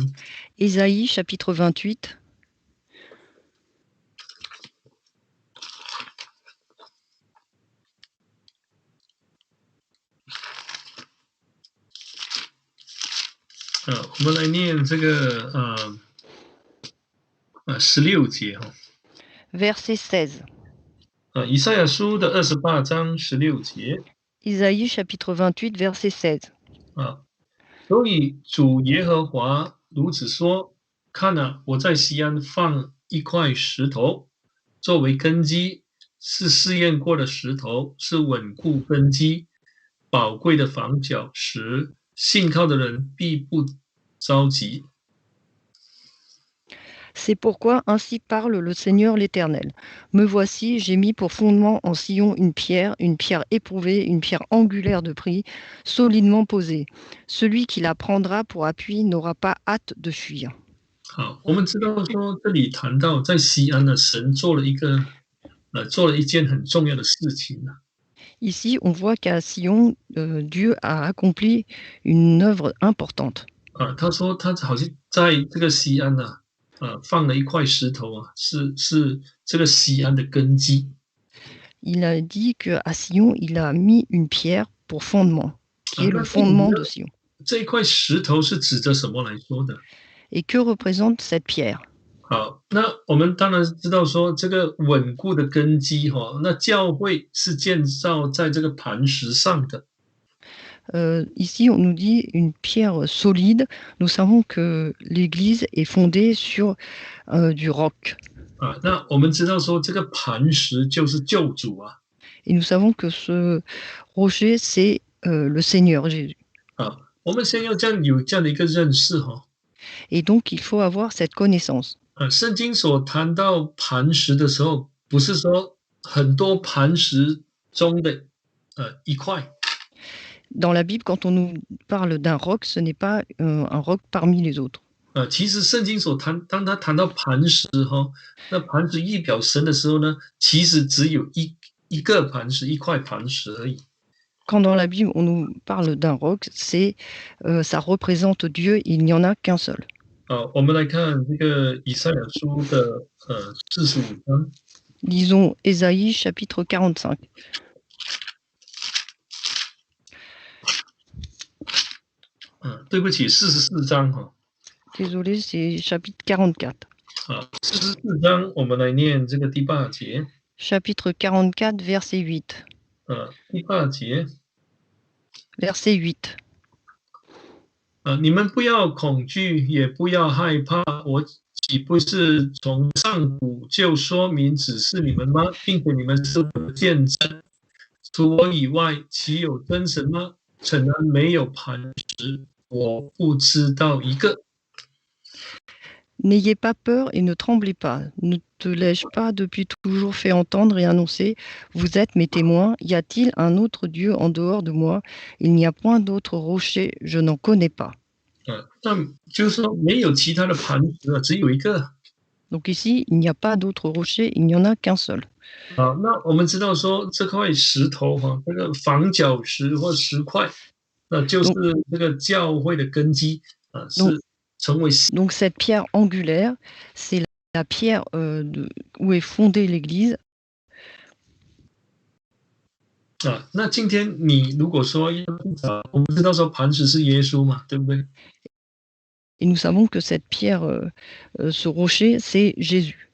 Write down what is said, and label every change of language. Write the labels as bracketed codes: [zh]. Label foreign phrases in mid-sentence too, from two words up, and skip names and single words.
[fr] Ésaïe chapitre 28. [zh] 我们来念这个16节哈。 [fr] Verset 16. [zh] 以赛亚书的28章16节。 [fr] Ésaïe chapitre 28 verset 16. [zh] 所以主耶和华如此说：看啊，我在西安放一块石头，作为根基，是试验过的石头，是稳固根基、宝贵的房角石，信靠的人必不着急。 [fr] C'est pourquoi ainsi parle le Seigneur l'Éternel. Me voici, j'ai mis pour fondement en Sion une pierre éprouvée, une pierre angulaire de prix, solidement posée. Celui qui la prendra pour appui n'aura pas hâte de fuir. [zh] 好，我们知道说这里谈到在西安呢，神做了一件很重要的事情。 [fr] Ici, on voit qu'à Sion, Dieu a accompli une œuvre importante. [zh] 他说他好像在这个西安呢。放了一块石头是这个西安的根基。 [fr] Il a dit qu'à Sion, il a mis une pierre pour fondement, qui est le fondement de Sion. [zh] 这一块石头是指着什么来说的？ [fr] Et que représente cette pierre? [zh] 好，那我们当然知道说这个稳固的根基那教会是建造在这个磐石上的。 [fr] Ici, on nous dit une pierre solide. Nous savons que l'Église est fondée sur du roc. [zh] 那我们知道说这个磐石就是救主啊。 [fr] Et nous savons que ce rocher, c'est le Seigneur Jésus. [zh] 我们先要有这样的一个认识 [fr] Et donc, il faut avoir cette connaissance. [zh] 圣经所谈到磐石的时候，不是说很多磐石中的一块。 [fr] Dans la Bible, quand on nous parle d'un roc, ce n'est pas un roc parmi les autres. [zh] 其实圣经当他谈到磐石那磐石预表神的时候呢，其实只有一个磐石，一块磐石而已。 [fr] Quand dans la Bible on nous parle d'un roc, ça représente Dieu, il n'y en a qu'un seul. [zh] 我们来看这个以赛亚书的45章。 [fr] Lisons Ésaïe chapitre 45. [zh] 对不起，44章 [fr] Désolé, c'est chapitre 44. [zh] 44 章我们来念这个第8节。 [fr] Chapitre 44, verset 8. [zh] 第8节。 [fr] Verset 8. [zh] 你们不要恐惧，也不要害怕，我岂不是从上古就说明指示你们吗？并且你们是我的见证。除我以外，岂有真神吗？诚然没有磐石，我不知道一个。 [fr] N'ayez pas peur et ne tremblez pas. Ne te l'ai-je pas depuis toujours fait entendre et annoncer? Vous êtes mes témoins. Y a-t-il un autre Dieu en dehors de moi? Il n'y a point d'autre rocher, je n'en connais pas. [zh] 那就是说没有其他的磐石只有一个。 [fr] Donc ici, il n'y a pas d'autre rocher, il n'y en a qu'un seul. [zh] 那我们知道说这块石头这个房角石或石块，那就是这个教会的根基是成为。 [fr] Donc cette pierre angulaire, c'est la pierre où est fondée l'Église. [zh] 那今天你如果说要找，我们知道说磐石是耶稣嘛，对不对？ [fr] Et nous savons que cette pierre, ce rocher, c'est Jésus.